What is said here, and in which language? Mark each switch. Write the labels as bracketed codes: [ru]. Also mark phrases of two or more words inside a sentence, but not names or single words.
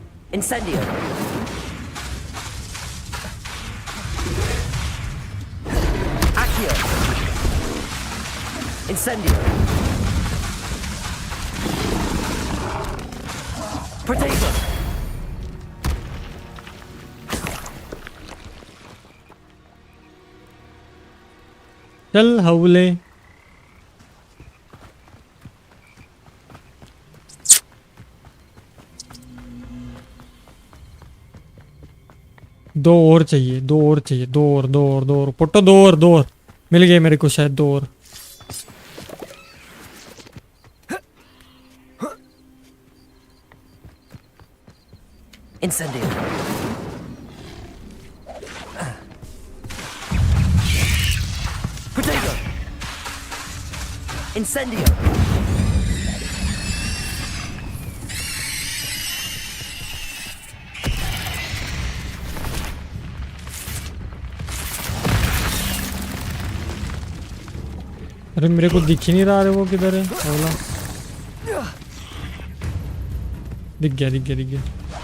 [en] Incendio. Accio. Incendio. Potato. [hi] चल हवले दो और चाहिए, दो और चाहिए, दो और पुट्टो, दो और मिल गए मेरे को शायद, दो और। [en] Incendio. Potato. Incendio. [hi] अरे मेरे को दिख ही नहीं रहा है वो किधर है। ओला दिख गया दिख गया दिख गया।